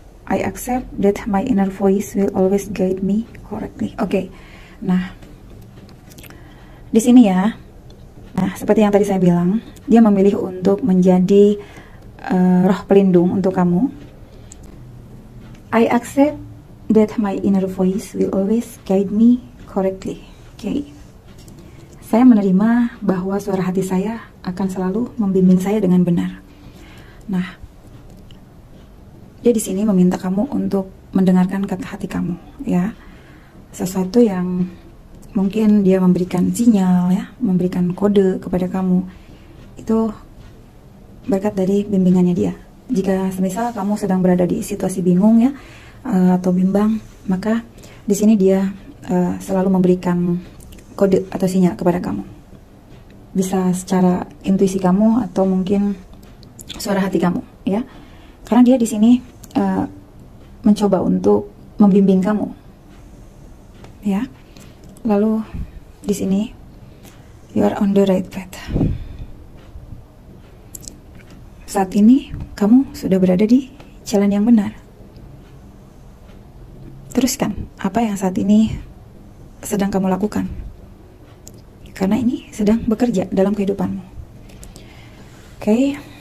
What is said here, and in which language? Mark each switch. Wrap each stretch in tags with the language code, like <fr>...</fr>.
<en>I accept that my inner voice will always guide me correctly.</en> <id>Oke. Nah, di sini ya. Nah, seperti yang tadi saya bilang, dia memilih untuk menjadi roh pelindung untuk kamu.</id> <en>I accept that my inner voice will always guide me correctly.</en> <id>Oke. Saya menerima bahwa suara hati saya akan selalu membimbing saya dengan benar. Nah, dia di sini meminta kamu untuk mendengarkan kata hati kamu, ya. Sesuatu yang mungkin dia memberikan sinyal, ya, memberikan kode kepada kamu. Itu berkat dari bimbingannya dia. Jika semisal kamu sedang berada di situasi bingung ya, atau bimbang, maka di sini dia selalu memberikan kode atau sinyal kepada kamu. Bisa secara intuisi kamu atau mungkin suara hati kamu, ya. Karena dia di sini mencoba untuk membimbing kamu, ya. Lalu di sini</id> <en>you are on the right path.</en> <id>Saat ini kamu sudah berada di jalan yang benar. Teruskan apa yang saat ini sedang kamu lakukan, karena ini sedang bekerja dalam kehidupanmu. Oke.</id>